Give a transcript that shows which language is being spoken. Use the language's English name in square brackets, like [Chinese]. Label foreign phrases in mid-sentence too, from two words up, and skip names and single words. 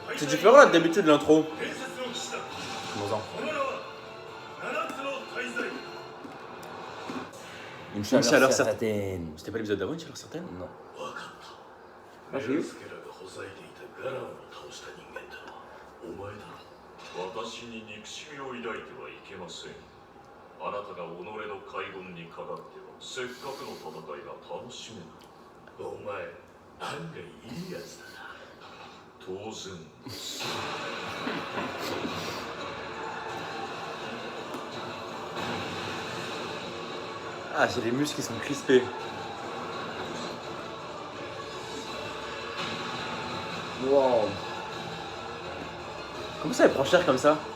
[French] C'est différent là d'habitude l'intro. Comment Une chaleur certaine. certaine. C'était pas l'épisode d'avant, une chaleur certaine? Non. Ah, j'ai eu. [Japanese] 私に憎しみを抱いてはいけません。あなたが己の海軍にかかってはせっかくの戦いが楽しめない。お前、案外いいやつだな。当然です。 [French] Ah, j'ai les muscles qui sont crispés. Wow. Comment ça, elle prend cher comme ça?